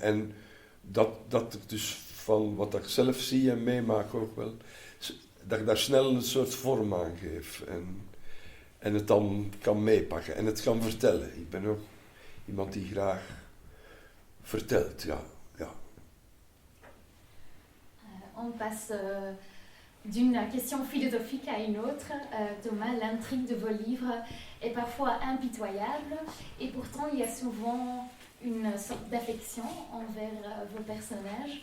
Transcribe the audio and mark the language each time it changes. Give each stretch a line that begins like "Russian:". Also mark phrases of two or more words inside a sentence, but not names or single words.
Dutch: En dat ik dus van wat ik zelf zie en meemaak ook wel, dat ik daar snel een soort vorm aan geef. En het dan kan meepakken en het kan vertellen. Ik ben ook iemand die graag vertelt, ja.
French: On passe d'une question philosophique à une autre. Thomas, l'intrigue de vos livres est parfois impitoyable et pourtant il y a souvent une sorte d'affection envers vos personnages.